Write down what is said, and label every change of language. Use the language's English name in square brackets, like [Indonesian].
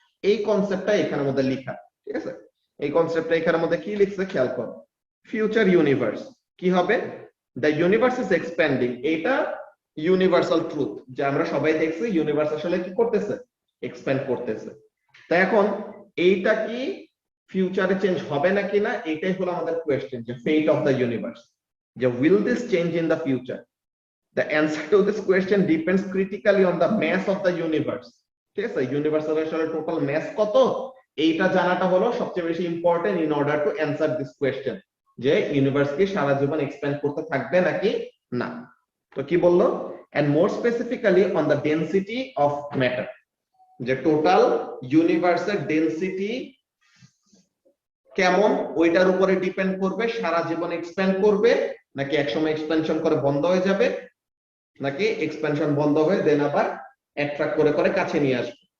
[Bangla] এই কনসেপ্টটা এখানের মধ্যে লেখা, ঠিক আছে? এই কনসেপ্টটা এখানের মধ্যে কি লিখছে খেয়াল করো, ফিউচার ইউনিভার্স কি হবে, [English] the universe is expanding, [Bangla] এটা ইউনিভার্সাল ট্রুথ, যে আমরা সবাই দেখছি ইউনিভার্স আসলে কি করতেছে, এক্সপ্যান্ড করতেছে। তা এখন এইটা কি ফিউচারে চেঞ্জ হবে নাকি না, এটাই হলো আমাদের কোয়েশ্চেন, যে [English] fate of the universe, [Bangla] যে [English] Will this change in the future. The answer to this question depends critically on the mass of the universe. [Bangla] ঠিক আছে, ইউনিভার্সের আসলে টোটাল মাস কত, এইটা জানাটা হলো সবচেয়ে বেশি important [English] in order to answer this question, [Bangla] যে ইউনিভার্স কি সারা জীবন এক্সপ্যান্ড করতে থাকবে নাকি না। তো কি বললো, [English] and more specifically on the density of matter, [Bangla] যে টোটাল ইউনিভার্সের ডেনসিটি কেমন ওইটার উপরে ডিপেন্ড করবে, সারা জীবন এক্সপ্যান্ড করবে নাকি একসময় এক্সপ্যানশন করে বন্ধ হয়ে যাবে, নাকি এক্সপ্যানশন বন্ধ হয়ে দেন আবার অ্যাট্রাক্ট করে করে কাছে নিয়ে আসবে।